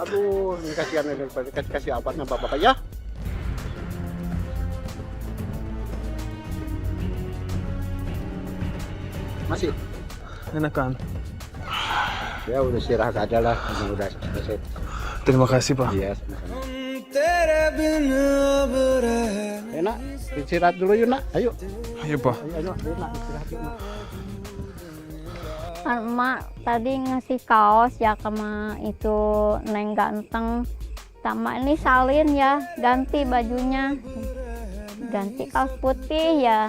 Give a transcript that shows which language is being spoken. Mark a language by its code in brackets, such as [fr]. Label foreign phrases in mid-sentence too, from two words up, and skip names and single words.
[id] Aduh, ini kasihan kasih obatnya bapak-bapak ya. Masih? Enak kan? Ya udah istirahat aja lah, udah selesai. Terima kasih, Pak. Iya, sama-sama. [hi] तेरे बिन अब रह [id] Enak, istirahat dulu yuk nak. Ayo. Ayo, Pak. Ayo, nak istirahat yuk nak. Kan emak tadi ngasih kaos ya sama itu Neng Ganteng. Sama ini salin ya, ganti bajunya. Ganti kaos putih ya.